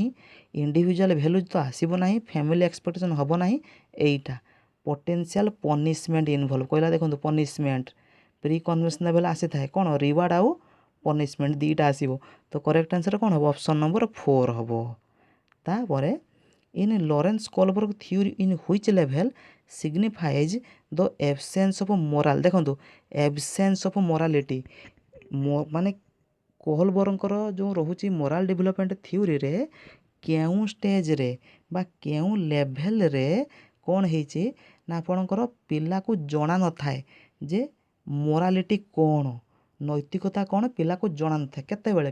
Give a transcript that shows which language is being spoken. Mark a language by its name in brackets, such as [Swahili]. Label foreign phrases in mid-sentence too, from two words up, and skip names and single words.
[English] individual values [Odia] ତ ଆସିବ ନାହିଁ, [English] family expectation [Odia] ହେବ ନାହିଁ। ଏଇଟା [English] potential punishment involve [Odia] କହିଲା। ଦେଖନ୍ତୁ [English] punishment pre conventional level [Odia] ଆସିଥାଏ କ'ଣ, ରିୱାର୍ଡ଼ ଆଉ ପନିସମେଣ୍ଟ ଦୁଇଟା ଆସିବ। ତ [English] correct answer [Odia] କ'ଣ ହେବ? [English] option number [Odia] 4 ହେବ। [English] ତାପରେ in Lawrence Kohlberg theory in which level signifies the absence of moral। [Odia] ଦେଖନ୍ତୁ [English] absence of morality [Odia] ମାନେ କୋହଲବର୍ଗଙ୍କର ଯେଉଁ ରହୁଛି [English] moral development theory [Odia] କେଉଁ ଷ୍ଟେଜ୍ରେ ବା କେଉଁ ଲେଭେଲ୍ରେ କ'ଣ ହେଇଛି ନା ଆପଣଙ୍କର ପିଲାକୁ ଜଣା ନଥାଏ ଯେ ମୋରାଲିଟି କ'ଣ, ନୈତିକତା କ'ଣ ପିଲାକୁ ଜଣା ନଥାଏ। କେତେବେଳେ?